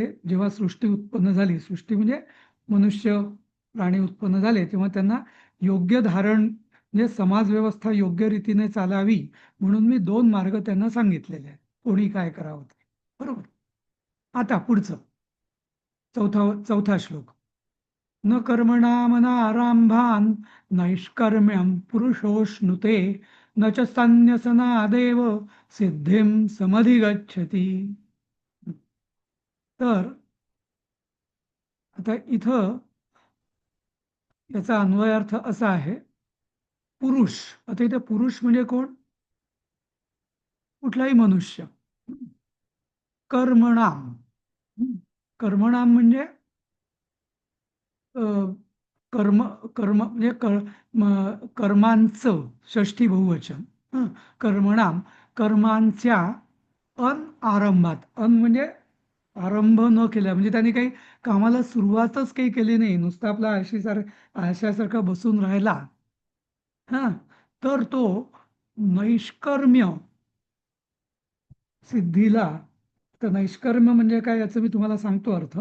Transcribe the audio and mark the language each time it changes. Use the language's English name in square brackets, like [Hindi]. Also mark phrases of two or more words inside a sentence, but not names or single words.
[Marathi] जेव्हा सृष्टी उत्पन्न झाली, सृष्टी म्हणजे मनुष्य प्राणी उत्पन्न झाले, तेव्हा त्यांना योग्य धारण म्हणजे समाज व्यवस्था योग्य रीतीने चालावी म्हणून मी दोन मार्ग त्यांना सांगितलेले आहेत, कोणी काय करावं ते. बरोबर. आता पुढचं चौथा श्लोक. [Sanskrit] न कर्मणामनारंभान् नैष्कर्म्यं पुरुषोऽश्नुते न च संन्यसनादेव सिद्धिं समधिगच्छति. [Marathi] तर आता इथं याचा अन्वयार्थ असा आहे, पुरुष. आता इथे पुरुष म्हणजे कोण? कुठलाही मनुष्य. कर्मणाम. कर्मणाम म्हणजे अ, कर्म कर्म म्हणजे कर्मांचं षष्ठी बहुवचन. हं. कर्मणाम कर्मांच्या आरंभात. म्हणजे आरंभ न केल्या म्हणजे त्यांनी काही कामाला सुरुवातच काही केली नाही, नुसतं आपला आळशासारखा बसून राहिला, हा, तर तो नैष्कर्म्य सिद्धीला. तर नैष्कर्म्य म्हणजे काय याचं मी तुम्हाला सांगतो अर्थ.